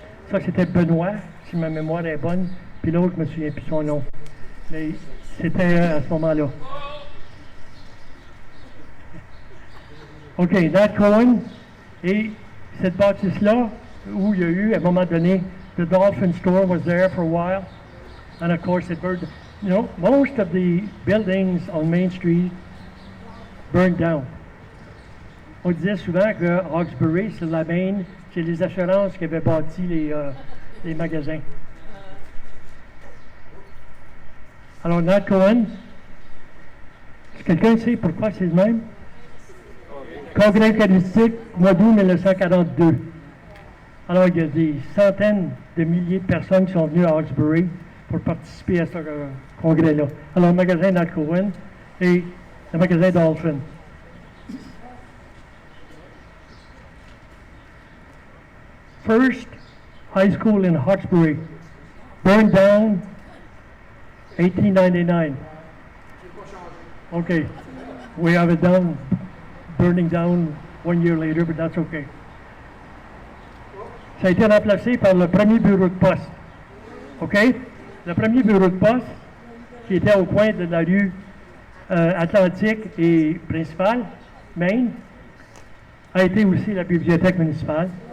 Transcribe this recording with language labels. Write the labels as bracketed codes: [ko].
[fr] Ça, c'était Benoît, si ma mémoire est bonne. Puis l'autre, je ne me souviens plus son nom. Mais c'était à ce moment-là. OK, Nat Cohen. Et cette bâtisse-là, où il y a eu, à un moment donné, [en] the Dolphin Store was there for a while. And of course, it burned. You know, most of the buildings on Main Street burned down. [fr] On disait souvent que Hawkesbury, c'est la Main, c'est les assurances qui avaient bâti les magasins. Alors, Nat Cohen, est-ce que quelqu'un sait pourquoi c'est le même? Congrès eucharistique, mois d'août 1942. Alors, il y a des centaines de milliers de personnes qui sont venues à Hawkesbury pour participer à ce congrès-là. Alors, le magasin Nat Cohen et le magasin Dolphin. [en] First high school in Hawkesbury, burned down 1899. Okay, we have it down, burning down 1 year later, but that's okay. [fr] Ça a été remplacé par le premier bureau de poste. OK? Le premier bureau de poste, qui était au coin de la rue Atlantique et principale, Main, a été aussi la bibliothèque municipale.